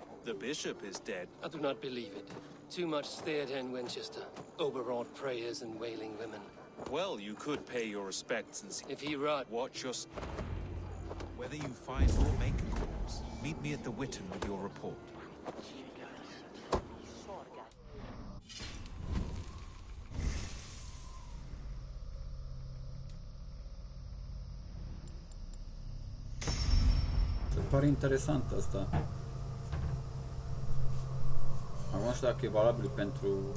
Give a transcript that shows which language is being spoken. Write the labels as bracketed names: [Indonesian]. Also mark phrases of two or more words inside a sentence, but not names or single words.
[English] The bishop is dead. I do not believe it. Too much theatre in Winchester. Overwrought prayers and wailing women. Well, you could pay your respects and see... If he rot... Watch your... Whether you find or make a corpse, meet me at the Witten with your report. [Romanian] Se pare interesant asta. Acum nu știu dacă e valabil pentru...